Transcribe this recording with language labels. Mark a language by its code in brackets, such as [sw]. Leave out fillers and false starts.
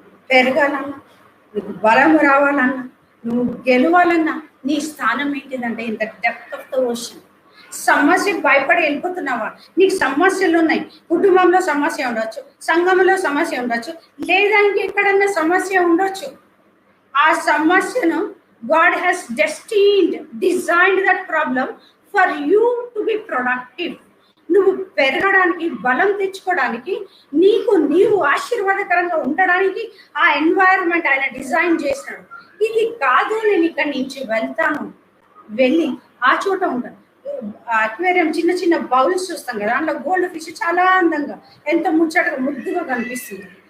[te] పెరగాలన్నా, నీకు బలం రావాలన్నా, నువ్వు గెలవాలన్నా నీ స్థానం ఏంటిదంటే [en] In the depth of the ocean. [te] సమస్యకు భయపడి వెళ్ళిపోతున్నావా? నీకు సమస్యలు ఉన్నాయి, కుటుంబంలో సమస్య ఉండొచ్చు, సంఘంలో సమస్య ఉండొచ్చు, లేదా ఇంకెక్కడన్నా సమస్య ఉండొచ్చు. ఆ సమస్యను [en] God has designed that problem for you to be productive. [te] నువ్వు పెరగడానికి, బలం తెచ్చుకోవడానికి, నీవు ఆశీర్వాదకరంగా ఉండడానికి ఆ ఎన్వైరన్మెంట్ ఆయన డిజైన్ చేసినాడు. ఇది కాదు నేను ఇక్కడి నుంచి వెళ్తాను, వెళ్ళి ఆ చోట ఉంటాను. అక్వేరియం చిన్న చిన్న బౌల్స్ చూస్తాం కదా, అందులో గోల్డ్ ఫిష్ చాలా అందంగా ఎంత ముచ్చటగా ముద్దుగా కనిపిస్తుంది.